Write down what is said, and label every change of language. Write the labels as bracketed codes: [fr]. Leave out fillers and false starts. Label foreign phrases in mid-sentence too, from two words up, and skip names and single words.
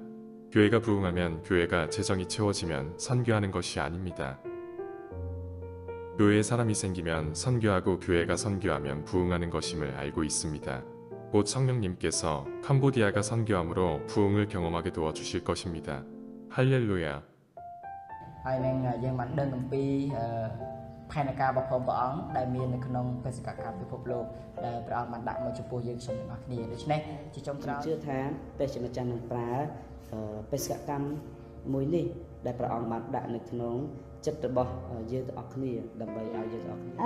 [ko] 교회가 부흥하면, 교회가 재정이 채워지면 선교하는 것이 아닙니다. 교회에 사람이 생기면 선교하고 교회가 선교하면 부흥하는 것임을 알고 있습니다. 곧 성령님께서 캄보디아가 선교함으로 부흥을 경험하게 도와주실 것입니다. 할렐루야. [km] ហើយនឹងយើងបានដឹងអំពីផែនការរបស់ព្រះអង្គដែលមាននៅក្នុងបេសកកម្មពិភពលោកដែលព្រះអង្គបានដាក់មកចំពោះយើងខ្ញុំទាំងអស់គ្នាដូច្នេះជាចុងក្រោយ ជឿថាព្រះជាម្ចាស់នឹងប្រើបេសកកម្មមួយនេះដែលព្រះអង្គបានដាក់នៅក្នុងចិត្តរបស់យើងទាំងអស់គ្នាដើម្បីឲ្យយើងទាំងអស់គ្នា